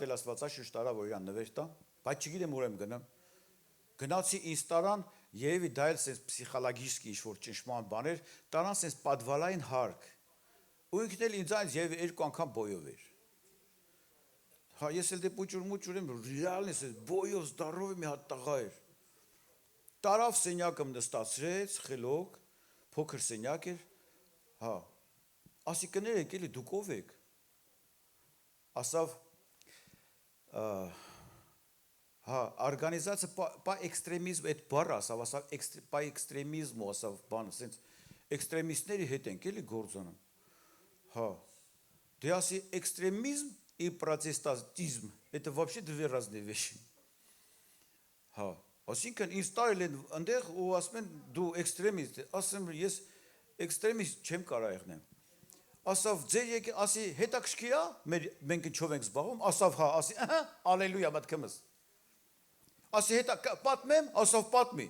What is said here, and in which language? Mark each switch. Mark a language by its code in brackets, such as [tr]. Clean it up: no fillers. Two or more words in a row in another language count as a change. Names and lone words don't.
[hy] էլ Աստվածաշունչ տարա, որ իրան նվեր տա, բայց չգիտեմ ուր եմ գնամ։ Գնացի ինձ տարան, երևի դա էլ սենց պսիխոլոգիստի ինչ-որ ճնշման բաներ, տարան սենց պատվալային հարկ։ Ու ինքն էլ ինձանից երևի 2 անգամ բոյով էր։ Հա, ես էլ դե պուճուր եմ, ռեալն ես, բոյով, զդարով մի հատ տղա էր։ Տարավ սենյակում նստացրեց, խելոք, փոքր սենյակ էր, հա, ասի կներեք, էլի դուք ով եք։ Ասավ, հա, [ru] организация по экстремизм, [hy] այդ բառը ասավ, [ru] по экстремизм, [hy] ասավ, բան, սենց, էքստրեմիստների հետ ենք, էլի գործանում։ Հա, դե ասի, էքստրեմիզմ [ru] и протестантизм, это вообще две разные вещи. [hy] Հա, ասինքն ինձ տարել են այնտեղ ու ասում են դու էքստրեմիստ, ասում եմ ես էքստրեմիստ չեմ կարող եղնեմ։ Ասավ ձեր եկե, ասի հետաքրքիր է, մենք ինչով ենք զբաղվում, ասավ հա, ասի ահա, ալելույա մտքմս։ Ասի հետա պատմեմ, ասավ պատմի։